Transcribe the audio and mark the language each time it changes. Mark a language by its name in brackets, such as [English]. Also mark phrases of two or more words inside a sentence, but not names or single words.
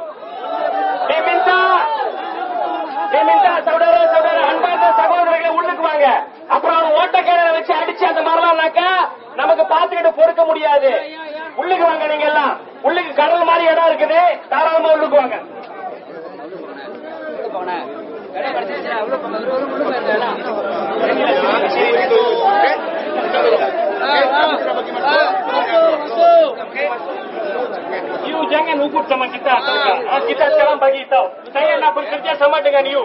[Malay] Diminta saudara-saudara [Tamil] அன்பார்ந்த சகோதரர்களை உள்ளுக்கு வாங்க. அப்புறம் ஓட்டக்காரரை வச்சு அடிச்சு அந்த மாதிரிலாம்னாக்கா நமக்கு பார்த்துக்கிட்டு பொறுக்க முடியாது. உள்ளுக்கு வாங்க. நீங்க எல்லாம் உள்ளுக்கு கடல் மாதிரி இடம் இருக்குது. தாராளமா உள்ளுக்கு வாங்க. [Malay] You jangan ugut sama kita. Kita sekarang bagi tahu. Saya nak bekerja sama dengan you.